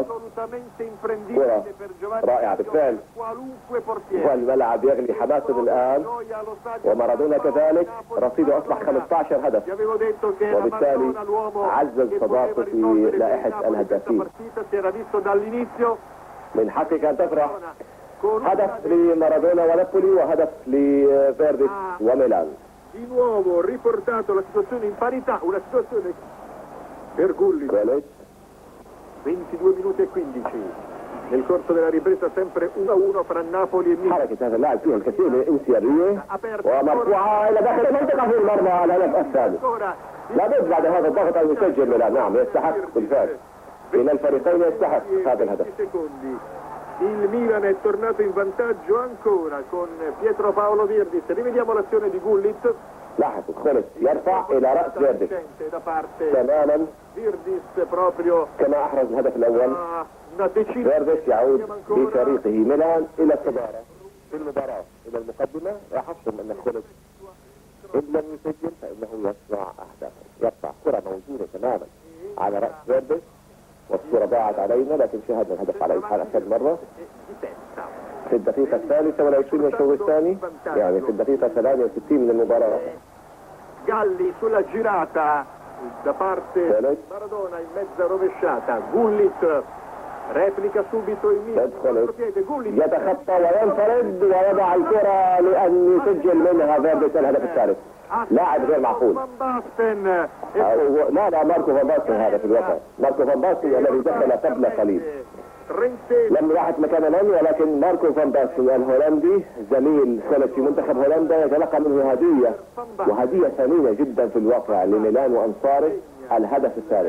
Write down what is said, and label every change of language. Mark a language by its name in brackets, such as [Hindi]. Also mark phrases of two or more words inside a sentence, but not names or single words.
[Arabic] كرة رائعة بالفعل والملعب يغلي حماسه الآن ومارادونا كذلك رصيده أصبح 15 هدف وبالتالي عزز صدارته في لائحة الهدافين. من حقك أن تفرح هدف لمارادونا ونابولي وهدف لفيرديس وميلان. [Italian] Di nuovo riportato la situazione in parità, una situazione per Gullit. 22 minuti e 15. Nel corso della ripresa sempre 1-1 fra Napoli e Milan. [Arabic] حركة هذا اللاعب فيها الكثير من انسيابية ومرفوعة إلى داخل المنطقة في المرمى على الهدف الثاني. لابد بعد هذا الضغط أن يسجل ميلان. نعم يستحق بالفعل. كلا الفريقين يستحق هذا الهدف. [Italian] Il Milan è tornato in vantaggio ancora con Pietro Paolo Virdis. Rivediamo l'azione di Gullit. [Arabic] لاحظوا خلص يرفع إلى رأس فيرديس تماما كما أحرز الهدف الأول. فيرديس يعود بفريقه ميلان إلى الصدارة في المباراة إلى المقدمة. لاحظتم أن خلص إن لم يسجل فإنه يصنع أهدافا. يقطع كرة موجودة تماما على رأس فيرديس والصورة ضاعت علينا لكن شاهدنا الهدف على الحال أكثر مرة في الدقيقة الثالثة والعشرين من الشوط الثاني، يعني في الدقيقة 63 من المباراة. [Italian] Galli sulla girata da parte Maradona in mezza rovesciata. Gullit replica subito il Milan. [Arabic] يتخطى وينفرد ويضع الكرة لأن يسجل منها فيرديس الهدف الثالث. لاعب غير معقول. لا ماركو فان باستن هذا في الواقع. ماركو فان باستن الذي دخل قبل قليل لم يلاحق مكان من، ولكن ماركو فان باستن الهولندي زميل خلص في منتخب هولندا يتلقى منه هدية، وهدية ثمينة جدا في الواقع لميلان وأنصاره، الهدف الثالث.